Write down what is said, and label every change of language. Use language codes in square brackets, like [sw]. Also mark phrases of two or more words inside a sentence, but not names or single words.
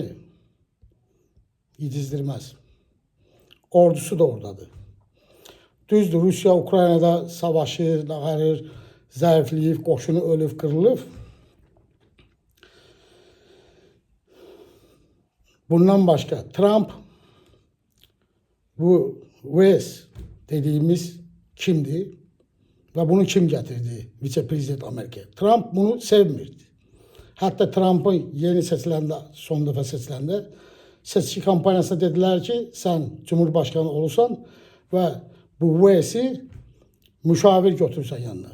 [az] Yedizdirməz. Ordusu da oradadır. Düzdür, Rusiya Ukraynada savaşır, dağarır, zəifləyib, qoşunu ölüb, qırılıb. [tr] Bundan başka Trump, bu West dediğimiz kimdi ve bunu kim getirdi vice-prezident Amerika? [az] Trump bunu sevmirdi. Hatta Trump'ın yeni seçiləndə, son dəfə seçiləndə seçki kampanyasında [tr] dediler ki, sen Cumhurbaşkanı olursan ve bu West'i müşavir götürürsen yanına.